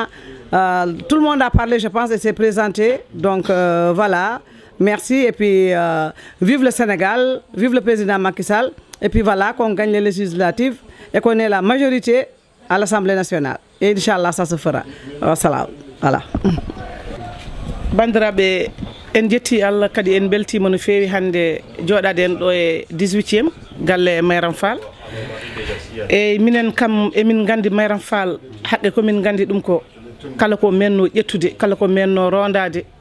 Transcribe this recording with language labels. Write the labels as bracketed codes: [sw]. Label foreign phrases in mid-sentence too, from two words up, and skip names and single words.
[fr] Tout le monde a parlé, je pense, et s'est présenté. Donc, voilà. Merci. Et puis, vive le Sénégal, vive le président Macky Sall. Et puis, voilà, qu'on gagne les législatives et qu'on ait la majorité à l'Assemblée nationale. Et Inch'Allah, ça se fera. Voilà. [ff] Bandiraɓe en jetti Allah kadi en beltima no feewi hande jooɗaden ɗo e 18e galle Mayram Fall e minen kam emin gandi Mayram Fall haqqe komin gandi ɗum ko kala ko menno ƴettude kala ko menno rondade